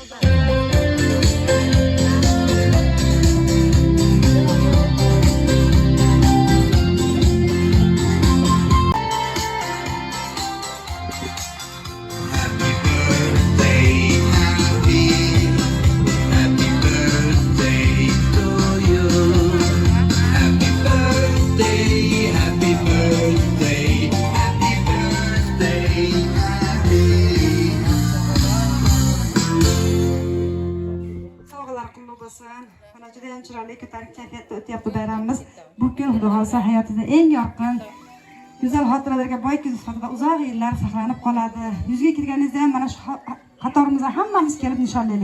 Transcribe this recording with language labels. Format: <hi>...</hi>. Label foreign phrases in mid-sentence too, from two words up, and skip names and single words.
<en>Happy birthday, happy birthday to you. Happy birthday, happy birthday, happy birthday, happy.</en> <uz>Sovg'alar qulluq bo'lsin. Mana juda ham chiroyli ko'tarik kayfiyatda o'tyapti bayramimiz. Bu kun Xudo xolisa hayotida eng yorqin, go'zal xotiralarga boy kun sifatida uzoq yillar saqlanib qoladi. Yuzga kirganingizda ham mana shu qatorimizga hammamiz kelib nishonlaylik.</uz>